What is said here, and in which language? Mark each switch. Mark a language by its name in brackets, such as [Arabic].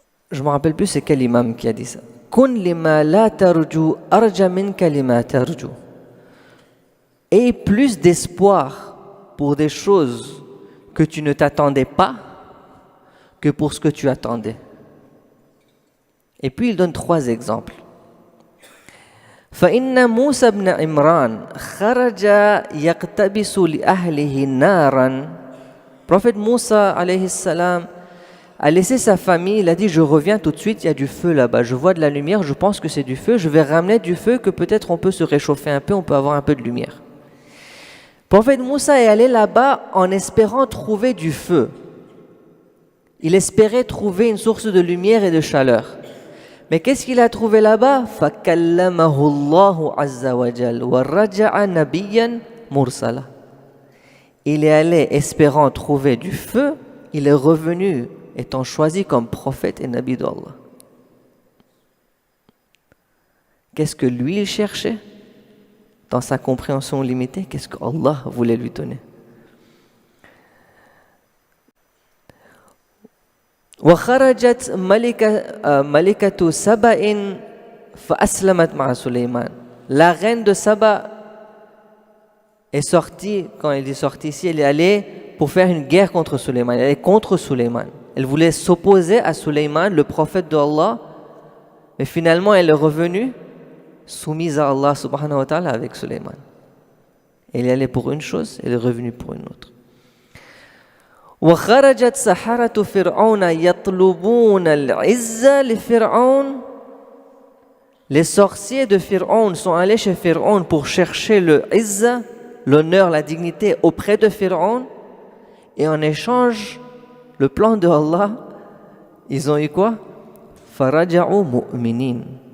[French] Je ne me rappelle plus c'est quel imam qui a dit ça. [Arabic] Kun lima la tarju arja minka lima tarju. [French] Aie plus d'espoir pour des choses que tu ne t'attendais pas que pour ce que tu attendais. Et puis il donne 3 exemples. [Arabic] فإن موسى بن عمران خرج يقتبس لأهله نارا. [French] Prophète Moussa alayhi salam a laissé sa famille, il a dit je reviens tout de suite, il y a du feu là-bas, je vois de la lumière, je pense que c'est du feu, je vais ramener du feu que peut-être on peut se réchauffer un peu, on peut avoir un peu de lumière. Prophète Moussa est allé là-bas en espérant trouver du feu. Il espérait trouver une source de lumière et de chaleur. Mais qu'est-ce qu'il a trouvé là-bas? [Arabic] فَكَلَّمَهُ اللَّهُ عَزَّ وَجَلَّ وَرَجَعَ نَبِيًّا مُرْسَلًا. [French] Il est allé espérant trouver du feu, il est revenu étant choisi comme prophète et nabi d'Allah. Qu'est-ce que lui il cherchait? Dans sa compréhension limitée, qu'est-ce que Allah voulait lui donner? [Arabic] وخرجت ملكة سبأ فأسلمت مع سليمان. [French] La reine de Saba est sortie, quand elle est sortie ici, elle est allée pour faire une guerre contre Sulayman. Elle est contre Sulayman. Elle voulait s'opposer à Sulayman, le prophète d'Allah, mais finalement elle est revenue soumise à Allah subhanahu wa ta'ala avec Sulayman. Elle est allée pour une chose, elle est revenue pour une autre. [Arabic] وخرجت سحرة فرعون يطلبون العزة لفرعون. [French] Les sorciers de Pharaon sont allés chez Pharaon pour chercher le izza, l'honneur, la dignité auprès de Pharaon, et en échange, le plan de Allah, ils ont eu quoi? [Arabic] فرجعوا مؤمنين.